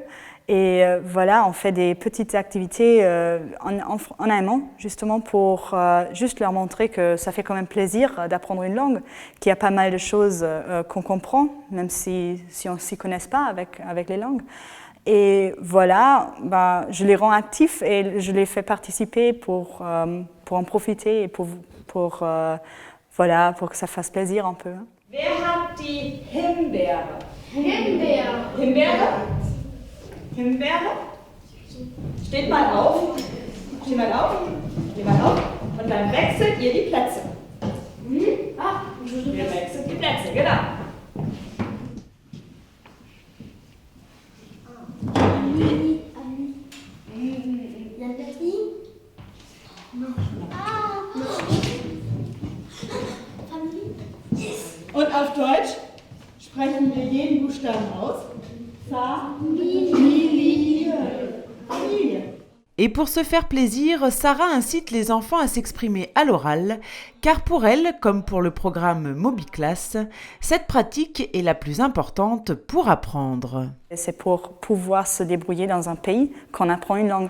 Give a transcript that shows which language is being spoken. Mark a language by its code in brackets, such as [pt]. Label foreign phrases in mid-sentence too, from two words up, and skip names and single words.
[fr] Et voilà, on fait des petites activités en allemand, justement pour juste leur montrer que ça fait quand même plaisir d'apprendre une langue, qu'il y a pas mal de choses qu'on comprend, même si on ne s'y connaisse pas avec les langues. Et voilà, je les rends actifs et je les fais participer pour en profiter et pour que ça fasse plaisir un peu. [de] Wer hat die Himbeere? Himbeere. Himbeere? Himbeere? Steht mal auf. Steh mal auf. Steh mal auf. Und dann wechselt ihr die Plätze. Ihr wechselt die Plätze, genau. Und auf Deutsch sprechen wir jeden Buchstaben aus. Familie. Familie. [fr] Et pour se faire plaisir, Sarah incite les enfants à s'exprimer à l'oral, car pour elle, comme pour le programme MobiClass, cette pratique est la plus importante pour apprendre. C'est pour pouvoir se débrouiller dans un pays qu'on apprend une langue.